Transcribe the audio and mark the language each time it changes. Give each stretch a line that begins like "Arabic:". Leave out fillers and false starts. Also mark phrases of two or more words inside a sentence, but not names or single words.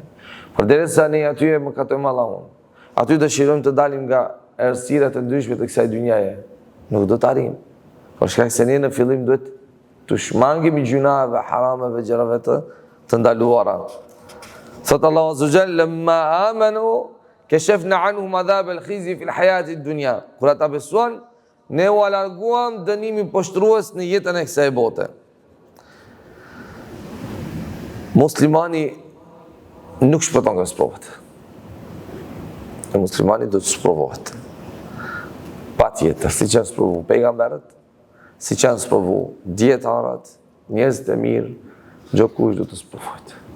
Albanian: Përderisa ne aty mëkatojmë Allahun, aty dëshirojmë të dalim nga errësirat e ndryshme të kësaj dynjaje, nuk do të arrijmë. Por shkak se ne në fillim duhet të shmangim i gjunave, harameve, gjërave të ndaluara. Thot Allahu
Arabic: عز وجل لما آمنوا كشفنا عنهم عذاب الخزي في الحياة الدنيا.
Albanian: Kur ata besuan, ne u larguam dënimin poshtrues në jetën e kësaj bote. Muslimani nuk shpëton nga sprovat. Muslimani do të sprovohet. Pa tjetër, si që sprovu pejgamberët, si që sprovu dietarët, njerëzit e mirë, çdo kush do të sprovohet.